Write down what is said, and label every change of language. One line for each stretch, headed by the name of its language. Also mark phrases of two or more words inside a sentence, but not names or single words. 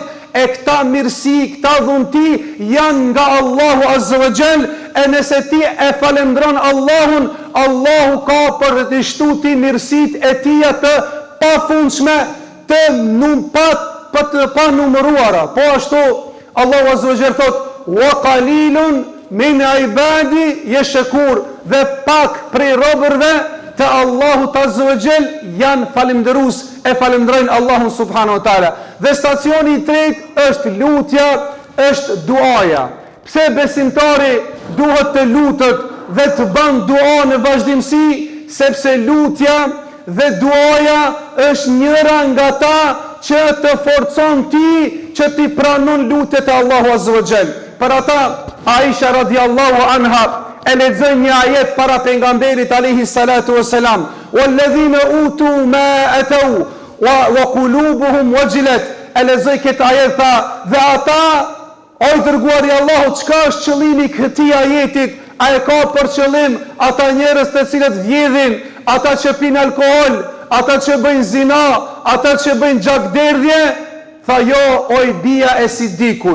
Albanian: E këta mirësi, këta dhunti janë nga Allahu
Arabic: عز وجل,
Albanian: e nëse ti e falendron Allahun, Allahu ka për të shtuti mirësit e tia të pafundshme, të pa numëruara. Po ashtu Allahu
Arabic: عز وجل
Albanian: thot,
Arabic: وقليل من عبادي يشكر,
Albanian: dhe pak prej robërve të Allahut
Arabic: عز وجل
Albanian: janë falëndërues e falënderojnë Allahun
Arabic: سبحانه وتعالى.
Albanian: Dhe stacioni i tretë është lutja, është duaja. Pse besimtari duhet të lutet dhe të bën dua në vazhdimsi? Sepse lutja dhe duaja është njëra nga ta që të forcon ti që ti pranon lutjet e Allahu
Arabic: عز وجل.
Albanian: Për ata Aisha
Arabic: رضي الله عنها
Albanian: e lexon një ajet para pejgamberit
Arabic: عليه الصلاة والسلام, والذين أوتوا ما آتوا وقلوبهم وجلة.
Albanian: E lexoj këtë ajet tha, dhe ata, o i dërguari i Allahut, çka është qëllimi i këtij ajetit? A e ka për qëllim ata njerëz të cilët vjedhin, ata që pinë alkool, ata që bëjnë zina, ata që bëjnë gjakderdhje? Tha jo, o i bija e Sidikut.